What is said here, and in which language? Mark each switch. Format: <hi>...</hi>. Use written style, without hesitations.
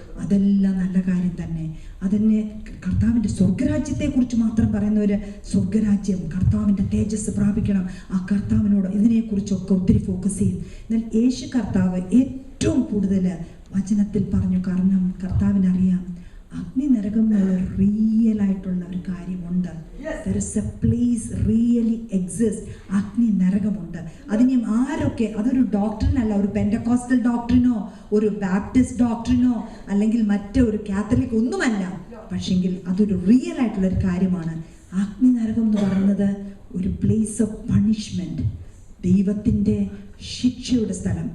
<ml>അതെല്ലാം നല്ല കാര്യം തന്നെ. അതെന്നെ കർത്താവിൻ്റെ സ്വർഗരാജ്യത്തെക്കുറിച്ച് മാത്രം പറയുന്നവർ സ്വർഗരാജ്യം, കർത്താവിൻ്റെ തേജസ് പ്രാപിക്കണം, ആ കർത്താവിനോട് ഇതിനെക്കുറിച്ചൊക്കെ ഒത്തിരി ഫോക്കസ് ചെയ്യും. എന്നാൽ യേശു കർത്താവ് ഏറ്റവും കൂടുതൽ വചനത്തിൽ പറഞ്ഞു. കാരണം കർത്താവിനറിയാം അഗ്നി നരകം എന്നുള്ള റിയൽ ആയിട്ടുള്ള ഒരു കാര്യമുണ്ട്.</ml> <en>There is a place really exists.</en> <ml>അഗ്നി നരകമുണ്ട്. അതിന് ആരൊക്കെ, അതൊരു ഡോക്ടറിനല്ല, ഒരു പെൻറ്റക്കോസ്റ്റൽ ഡോക്ടറിനോ ഒരു ബാപ്റ്റിസ്റ്റ് ഡോക്ടറിനോ അല്ലെങ്കിൽ മറ്റൊരു കാത്തലിക് ഒന്നുമല്ല. പക്ഷെങ്കിൽ അതൊരു റിയൽ ആയിട്ടുള്ളൊരു കാര്യമാണ്. അഗ്നി നരകം എന്ന് പറയുന്നത് ഒരു</ml> <en>place of punishment,</en> <ml>ദൈവത്തിൻ്റെ ശിക്ഷയുടെ സ്ഥലം.</ml>